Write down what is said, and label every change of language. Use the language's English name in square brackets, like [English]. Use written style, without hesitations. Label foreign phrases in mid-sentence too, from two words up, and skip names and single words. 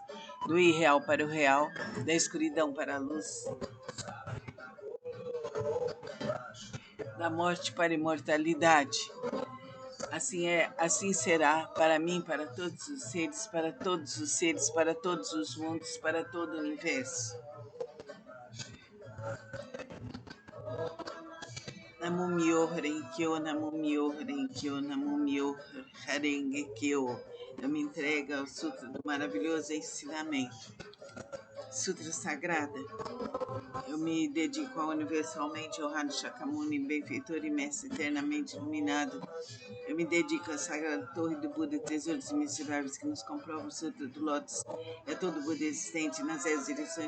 [Portuguese] Do irreal para o real, da escuridão para a luz, da morte para a imortalidade. Assim é, assim será para mim, para todos os seres, para todos os seres, para todos os mundos, para todo o universo. [Japanese] Namo Myo Renkyo, Namo Myo Renkyo, Namo Myo Renkyo. [Portuguese] Eu me entrego ao Sutra do maravilhoso ensinamento. Sutra Sagrada. Eu me dedico ao universalmente honrado Shakyamuni, benfeitor e mestre eternamente iluminado. Eu me dedico à Sagrada Torre do Buda, tesouros imensuráveis que nos comprovam o Sutra do Lótus e a todo Buda existente nas 10 direções.